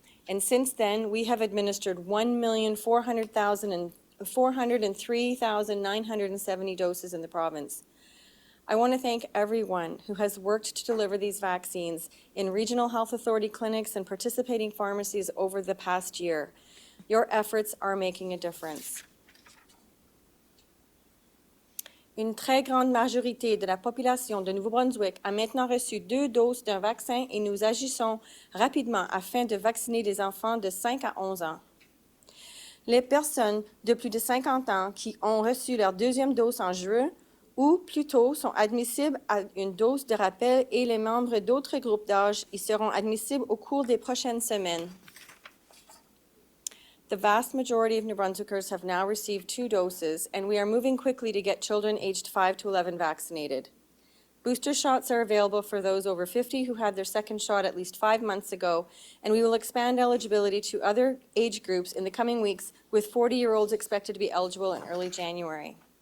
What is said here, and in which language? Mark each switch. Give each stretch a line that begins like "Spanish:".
English: And since then, we have administered 1,403,970 doses in the province. I want to thank everyone who has worked to deliver these vaccines in regional health authority clinics and participating pharmacies over the past year. Your efforts are making a difference.
French: Une très grande majorité de la population de Nouveau-Brunswick a maintenant reçu 2 doses d'un vaccin et nous agissons rapidement afin de vacciner les enfants de 5 à 11 ans. Les personnes de plus de 50 ans qui ont reçu leur 2e dose en juin ou plus tôt sont admissibles à une dose de rappel et les membres d'autres groupes d'âge y seront admissibles au cours des prochaines semaines.
English: The vast majority of New Brunswickers have now received 2 doses, and we are moving quickly to get children aged 5 to 11 vaccinated. Booster shots are available for those over 50 who had their second shot at least 5 months ago, and we will expand eligibility to other age groups in the coming weeks, with 40-year-olds expected to be eligible in early January.